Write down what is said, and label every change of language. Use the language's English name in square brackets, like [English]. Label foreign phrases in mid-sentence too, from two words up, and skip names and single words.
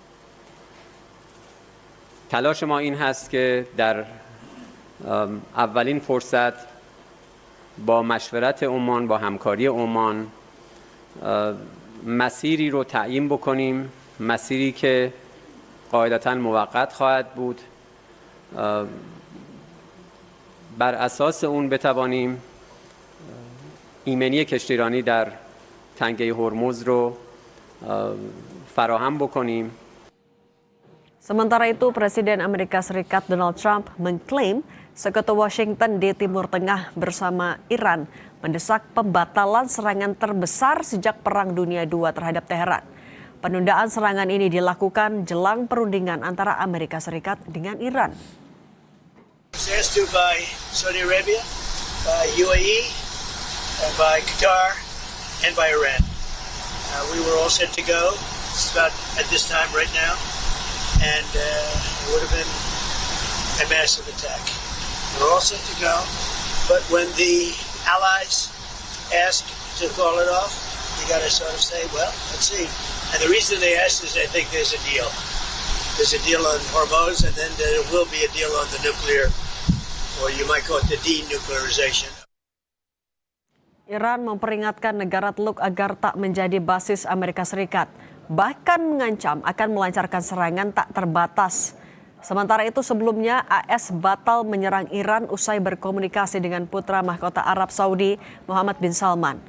[Persian] تلاش ما این هست که در اولین فرصت با مشورت عمان، با همکاری عمان مسیری رو تعیین بکنیم، مسیری که قاعدتاً موقت خواهد بود، بر اساس اون بتوانیم ایمنی کشتیرانی در تنگه هرمز رو فراهم بکنیم. [Indonesian] Sementara itu, Presiden Amerika Serikat Donald Trump mengklaim Sekutu Washington di Timur Tengah bersama Iran mendesak pembatalan serangan terbesar sejak Perang Dunia II terhadap Teheran. Penundaan serangan ini dilakukan jelang perundingan antara Amerika Serikat dengan Iran. [English] Asked by Saudi Arabia, by UAE, and by Qatar, and by Iran. We were all set to go. It's about at this time right now, and it would have been a massive attack. We're all set to go, but when the allies ask to call it off, you got to sort of say, well, let's see. And the reason they asked is I think there's a deal. There's a deal on Hormuz, and then there will be a deal on the nuclear, or you might call it the denuclearization. [Indonesian] Iran memperingatkan negara Teluk agar tak menjadi basis Amerika Serikat, bahkan mengancam akan melancarkan serangan tak terbatas. Sementara itu sebelumnya AS batal menyerang Iran usai berkomunikasi dengan putra mahkota Arab Saudi Muhammad bin Salman.